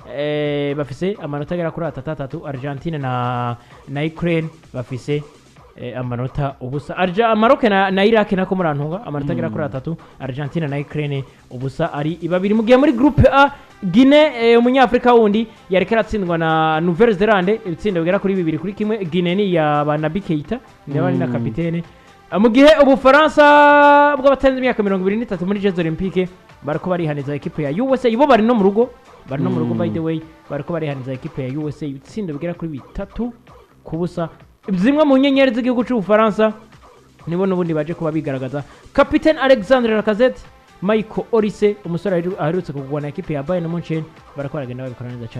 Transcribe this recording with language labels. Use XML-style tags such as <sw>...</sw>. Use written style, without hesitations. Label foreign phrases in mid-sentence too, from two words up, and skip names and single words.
<rn>bafise amanota agera kuri 3 Argentine na Ukraine bafise amanota ubusa Maroc na Iraq nako murantunga amanota agera kuri 3 Argentine na Ukraine ubusa ari ibabiri mugiye muri groupe A Guinea umunyafrika wundi yareka ratsindwa na Nouvelle Zelande ibitsindo bigera kuri bibiri kuri kimwe Guinea ni ya Naby Keita ndabari na kapitene mu gihe ubufaransa bw'abatanze imyaka 23 muri Jeux Olympiques bariko barihaniza equipe ya USA ibo bari no mu rugo</rn> <en>by the way</en> <rn>bariko barihaniza equipe ya USA ibitsindo bigera kuri 3 kubusa zimwe mu nyenyeri z'igihugu cy'ubufaransa nibo n'ubundi baje kuba bigaragaza kapitene Alexandre Lacazette Michael Olise umusore aherutse kugwana equipe ya Bayern Munchen barako baragenda babikora neza cyane</rn>